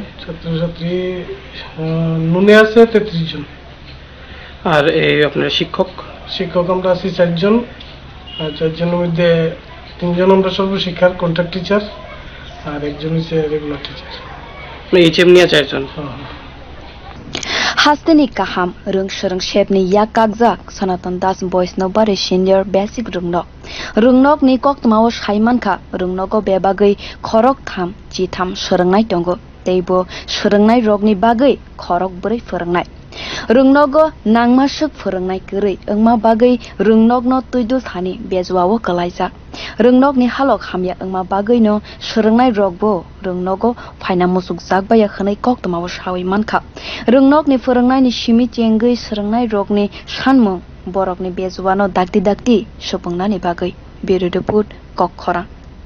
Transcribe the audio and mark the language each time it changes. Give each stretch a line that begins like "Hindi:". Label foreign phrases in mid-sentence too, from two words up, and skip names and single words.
Bangla: ছাত্রছাত্রী নুনে আছে 33 জন আর এই আপনার শিক্ষক আমরা আছি 4 জন আর 4 জনের মধ্যে 3 জন আমরা সর্বশিক্ষার
English: contract teacher
Bangla: আর একজন হচ্ছে
English: regular teacher
Bangla: এইচএম নিয়ে 4 জন
Kok Borok: Hasteni kaham rwng shepni yakakjak Sanatan das boisnab bari senior basic rwngnogni koktmao saimankha rwngnogo bebagwi khorok tham chitham swrwngnai tongo teibo swrwngnai rokni bagwi khorok bwrwi phwrwngnai rwngnogo nangmasuk phwrwngnai kwrwi wngma bagwi rwngnogno tuidul thani bejuao kalaijak rwngnogni halok hamya wngma bagwi no swrwngnai rokbo rwngnogo phaina musuk jakbaya khwnai koktomao sawi mankha rwngnogni phwrwngnai simi chengwi swrwngnai rokni sanmung borokni bejuano dakti dakti supungnani bagwi biruduput kokhora